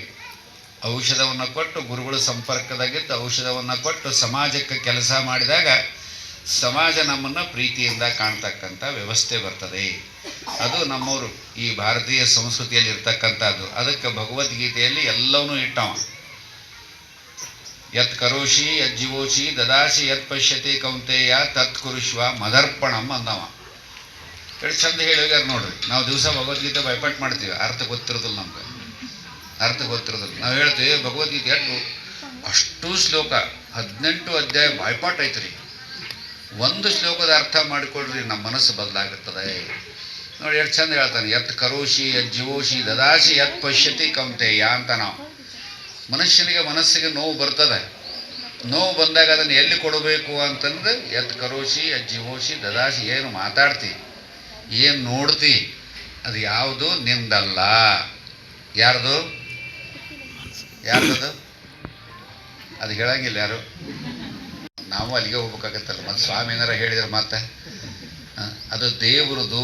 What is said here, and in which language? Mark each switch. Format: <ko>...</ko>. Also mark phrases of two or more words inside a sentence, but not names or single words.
<kn>ಔಷಧವನ್ನು ಕೊಟ್ಟು ಗುರುಗಳ ಸಂಪರ್ಕದಾಗಿದ್ದು ಔಷಧವನ್ನು ಕೊಟ್ಟು ಸಮಾಜಕ್ಕೆ ಕೆಲಸ ಮಾಡಿದಾಗ ಸಮಾಜ ನಮ್ಮನ್ನು ಪ್ರೀತಿಯಿಂದ ಕಾಣ್ತಕ್ಕಂಥ ವ್ಯವಸ್ಥೆ ಬರ್ತದೆ. ಅದು ನಮ್ಮವರು ಈ ಭಾರತೀಯ ಸಂಸ್ಕೃತಿಯಲ್ಲಿ ಇರ್ತಕ್ಕಂಥದ್ದು. ಅದಕ್ಕೆ ಭಗವದ್ಗೀತೆಯಲ್ಲಿ ಎಲ್ಲವನ್ನೂ ಇಟ್ಟವ.</kn> <sa>ಯತ್ ಕರೋಷಿ ಯತ್ ಜೀವೋಷಿ ದದಾಶಿ ಯತ್ ಪಶ್ಯತೆ ಕೌಂತೆಯ ತತ್ ಕುರುಷ್ವ ಮದರ್ಪಣಂ ಅಂದವ.</sa> <kn>ಎಷ್ಟು ಚಂದ ಹೇಳಿಗಾರ ನೋಡ್ರಿ. ನಾವು ದಿವಸ ಭಗವದ್ಗೀತೆ ಬೈಪಾಟ್ ಮಾಡ್ತೀವಿ, ಅರ್ಥ ಗೊತ್ತಿರೋದಿಲ್ಲ ನಮ್ಗೆ, ಅರ್ಥ ಗೊತ್ತಿರೋದಿಲ್ಲ. ನಾವು ಹೇಳ್ತೀವಿ ಭಗವದ್ಗೀತೆ ಅಷ್ಟು ಶ್ಲೋಕ 18 ಅಧ್ಯಾಯ ಬಾಯ್ಪಾಟ್ ಐತ್ರಿ. ಒಂದು ಶ್ಲೋಕದ ಅರ್ಥ ಮಾಡಿಕೊಡ್ರಿ, ನಮ್ಮ ಮನಸ್ಸು ಬದಲಾಗುತ್ತದೆ. ನೋಡಿ ಎಷ್ಟು ಚಂದ ಹೇಳ್ತಾನೆ,</kn> <sa>ಯತ್ ಕರೋಷಿ ಯತ್ ಜೀವೋಷಿ ದದಾಶಿ ಯತ್ ಪಶ್ಯತಿ ಕೌಂತೆಯ ಅಂತ.</sa> <kn>ನಾವು ಮನುಷ್ಯನಿಗೆ ಮನಸ್ಸಿಗೆ ನೋವು ಬರ್ತದೆ. ನೋವು ಬಂದಾಗ ಅದನ್ನು ಎಲ್ಲಿ ಕೊಡಬೇಕು ಅಂತಂದ್ರೆ</kn> <sa>ಯತ್ ಕರೋಷಿ ಯತ್ ಜೀವೋಷಿ ದದಾಶಿ.</sa> <kn>ಏನು ಮಾತಾಡ್ತಿ, ಏನು ನೋಡ್ತಿ, ಅದು ಯಾವುದು ನಿಂದಲ್ಲ. ಯಾರ್ದು? ಯಾರ್ದದು? ಅದು ಹೇಳಂಗಿಲ್ಲ ಯಾರು. ನಾವು ಅಲ್ಲಿಗೆ ಹೋಗ್ಬೇಕಾಗತ್ತಲ್ಲ. ಮತ್ತು ಸ್ವಾಮಿ ಏನಾರ ಹೇಳಿದ್ರೆ ಮತ್ತೆ ಅದು ದೇವ್ರದು.</kn>